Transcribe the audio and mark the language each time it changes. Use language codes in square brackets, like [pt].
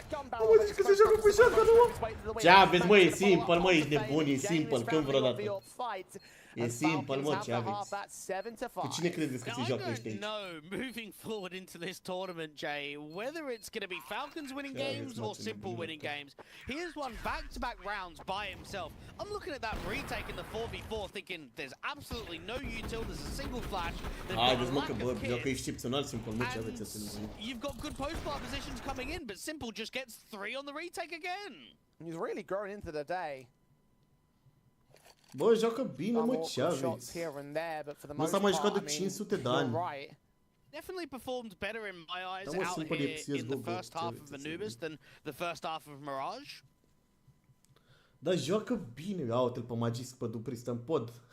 [ro] Mă, zici că se joacă pe shotgun, mă? Ce aveți, mă, e Simple, mă, ești nebun, e Simple, când vreodată. E Simple, mă, ce aveți? Cu cine credeți că se joacă ăștia aici? [en] No, moving forward into this tournament, Jay, whether it's going to be Falcons winning games or Simple winning games, he has won back-to-back rounds by himself. I'm looking at that retake in the 4v4 thinking there's absolutely no util, there's a single flash. [ro] Haideți, mă, că, bă, joacă excepțional Simple, mă, ce aveți să ne zic. [en] You've got good post-bar positions coming in, but Simple just gets 3 on the retake again. He's really growing into the day. [ro] Bă, joacă bine, mă, ce aveți? Nu s-a mai jucat de 500 de ani. [en] Definitely performed better in my eyes out here in the first half of Anubis than the first half of Mirage. [ro] Dar joacă bine. Ia uite-l pe Magist, pe Duprista în pod.